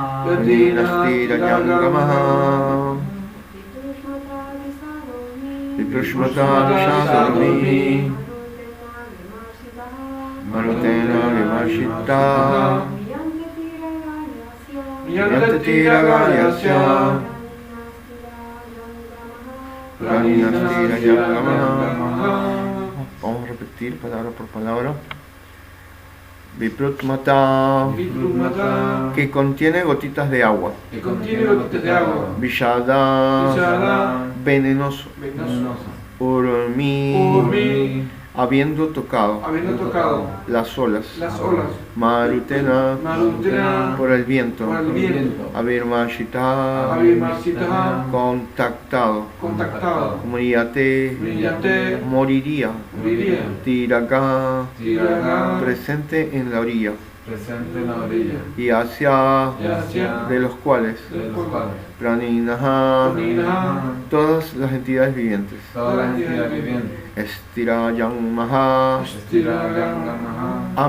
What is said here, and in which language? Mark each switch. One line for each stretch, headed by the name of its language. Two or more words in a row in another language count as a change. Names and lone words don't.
Sanskrit: प्राणिना स्थिरयङ्गमहा। विप्रुष्मता विषदोर्मि, मारुतेन विमर्शितहा, म्रियन्ते तीरगयस्य, प्राणिना स्थिरयङ्गमहा.
Spanish: Vamos a repetir palabra por palabra.
Sanskrit: Viprutmata, Viprushmata,
Spanish: que contiene gotitas de agua. que contiene gotitas de agua.
Sanskrit: Vishada, Vishada,
Spanish: venenoso. venenoso.
Sanskrit: Urmi, Urmi,
Spanish: habiendo tocado habiendo tocado las olas. olas.
Sanskrit: Marutena, Marutena,
Spanish: por el viento. por el viento.
Sanskrit: Avirmashita, Avimarshitaha,
Spanish: contactado. contactado.
Sanskrit: Mriyate, Mriyate,
Spanish: moriría. moriría.
Sanskrit: Tiraga, Tiraga,
Spanish: presente en la orilla. presente en la orilla, Y hacia,
Sanskrit: Yasya,
Spanish: de los cuales, de los cuales.
Sanskrit: Praninaha, Praninaha,
Spanish: todas las entidades vivientes. toda la entidad viviente,
Sanskrit: Estirayangmaha, Stirayangamaha,